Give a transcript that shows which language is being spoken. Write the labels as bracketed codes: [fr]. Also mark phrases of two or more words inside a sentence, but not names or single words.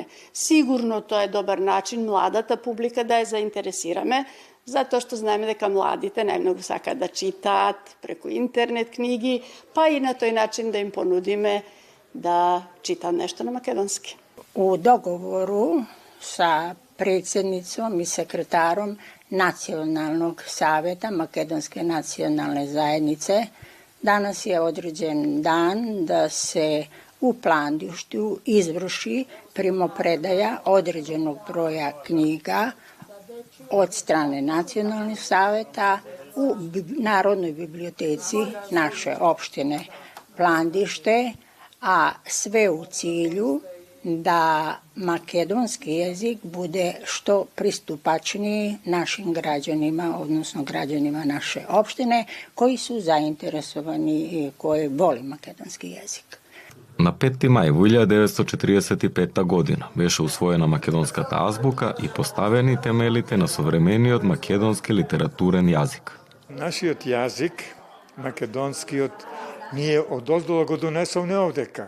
[mk] Сигурно тоа е добар начин младата публика да ја заинтересираме, затоа што знаеме дека младите најмногу сакаат да читаат преку интернет книги, па и на тој начин да им понудиме да читаат нешто на македонски. [sr] У договору sa председницом и секретаром Националnog saveta Makedonske nacionalne zajednice danas je određen dan da se u Plandištu izvrši primopredaja određenog broja knjiga od strane Nacionalnog saveta u Narodnoj biblioteci naše opštine Plandište, a sve u cilju da makedonski jezik bude što pristupačniji našim građanima, odnosno građanima naše opštine koji su zainteresovani i koji voli makedonski jezik. [mk] На 5 мај во 1945 година беше усвоена македонската азбука и поставени темелите на современиот македонски литературен јазик. Нашиот јазик, македонскиот, ние одоздола го донесовме овдека.